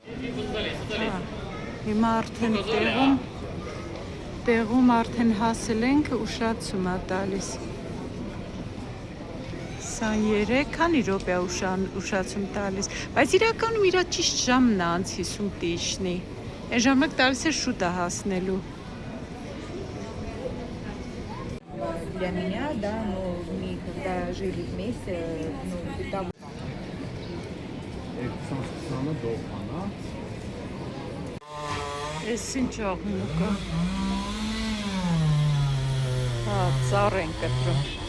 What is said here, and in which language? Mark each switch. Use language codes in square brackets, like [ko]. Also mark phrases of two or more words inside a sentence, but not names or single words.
[hy] Հիմա արդեն տեղում արդեն հասել ենք, ուշացում է տալիս 23, քանի րոպե ուշացում տալիս, բայց իրականում իրա ճիշտ ժամն է անց 50 տիշնի, այն ժամանակ տալիս է շուտ է հասնելու։ [ru] Для меня, да, но мы когда жили вместе, ну, там... [hy] Ես ինչ աղմուկը, ծառ են կտրում,